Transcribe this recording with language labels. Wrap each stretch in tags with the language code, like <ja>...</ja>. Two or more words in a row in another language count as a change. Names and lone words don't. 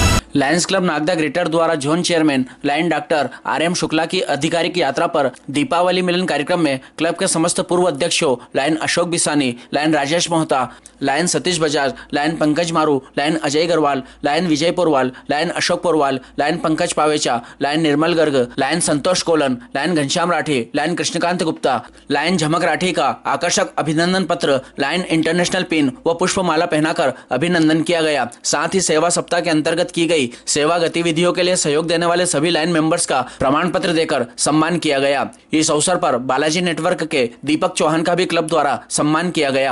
<hi>लायंस क्लब नागदा ग्रेटर द्वारा</hi> <en>zone chairman</en> <hi>लायन डॉक्टर RM शुक्ला की आधिकारिक यात्रा पर दीपावली मिलन कार्यक्रम में क्लब के समस्त पूर्व अध्यक्षों लायन अशोक बिसानी, लायन राजेश मोहता, लायन सतीश बजाज, लायन पंकज मारू, लायन अजय गरवाल, लायन विजय पोरवाल, लायन अशोक पोरवाल, लायन पंकज पावेचा, लायन निर्मल गर्ग, लायन संतोष कोलन, लायन घनश्याम राठी, लायन कृष्णकांत गुप्ता, लायन झमक राठी का आकर्षक अभिनंदन पत्र, लायन इंटरनेशनल पिन व पुष्पमाला पहनाकर अभिनंदन किया गया। साथ ही सेवा सप्ताह के अंतर्गत की गई सेवा गतिविधियों के लिए सहयोग देने वाले सभी</hi> <en>line members</en> <hi>का प्रमाण पत्र देकर सम्मान किया गया। इस अवसर पर बालाजी नेटवर्क के दीपक चौहान का भी क्लब द्वारा सम्मान किया गया।</hi>